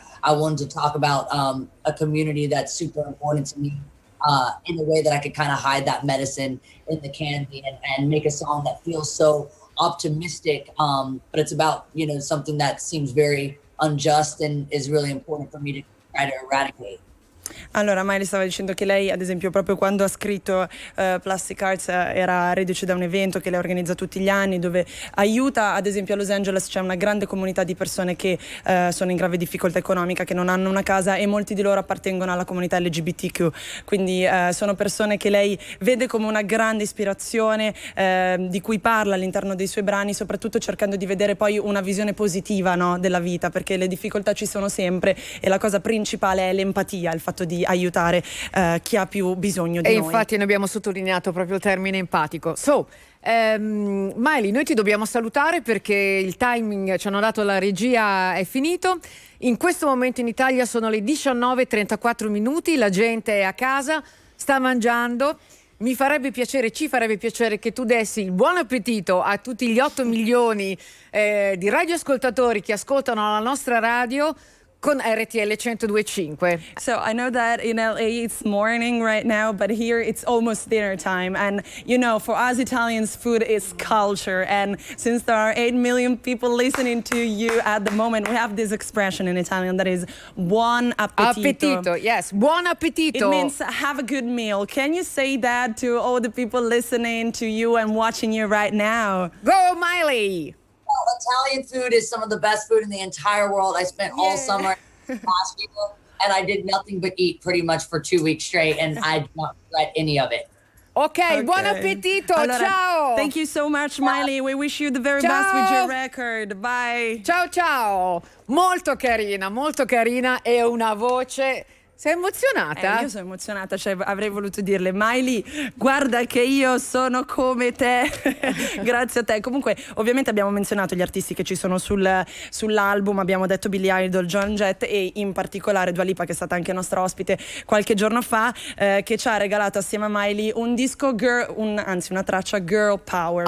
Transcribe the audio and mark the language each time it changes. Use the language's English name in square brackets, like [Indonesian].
[English] I wanted to talk about a community that's super important to me, in a way that I could kind of hide that medicine in the candy and make a song that feels so optimistic. But it's about, something that seems very unjust and is really important for me to try to eradicate. [Italian] Allora, Miley stava dicendo che lei, ad esempio, proprio quando ha scritto Plastic Arts era reduce da un evento che lei organizza tutti gli anni, dove aiuta, ad esempio a Los Angeles c'è una grande comunità di persone che sono in grave difficoltà economica, che non hanno una casa, e molti di loro appartengono alla comunità LGBTQ, quindi sono persone che lei vede come una grande ispirazione, di cui parla all'interno dei suoi brani, soprattutto cercando di vedere poi una visione positiva, no, della vita, perché le difficoltà ci sono sempre e la cosa principale è l'empatia, il fatto di aiutare chi ha più bisogno di noi. E infatti noi abbiamo sottolineato proprio il termine empatico. Miley, noi ti dobbiamo salutare perché il timing ci hanno dato la regia è finito. In questo momento in Italia sono le 19:34 minuti, la gente è a casa, sta mangiando. Ci farebbe piacere che tu dessi il buon appetito a tutti gli 8 milioni di radioascoltatori che ascoltano la nostra radio con RTL 102.5. [English] So I know that in LA it's morning right now, but here it's almost dinner time. And for us Italians, food is culture. And since there are 8 million people listening to you at the moment, we have this expression in Italian that is buon appetito. [Italian] Appetito, yes, buon appetito. [English] It means have a good meal. Can you say that to all the people listening to you and watching you right now? Go, Miley! Italian food is some of the best food in the entire world. I spent all summer last year, and I did nothing but eat pretty much for 2 weeks straight, and I did not regret any of it. [Italian] Okay, buon appetito. Allora, ciao. [English] Thank you so much, Miley. We wish you the very best with your record. Bye. [Italian] Ciao ciao. Molto carina e una voce Sei emozionata? Io sono emozionata, cioè avrei voluto dirle Miley, guarda che io sono come te. Grazie a te. Comunque ovviamente abbiamo menzionato gli artisti che ci sono sull'album, abbiamo detto Billy Idol, Joan Jett e in particolare Dua Lipa, che è stata anche nostra ospite qualche giorno fa, che ci ha regalato assieme a Miley un disco anzi una traccia girl power.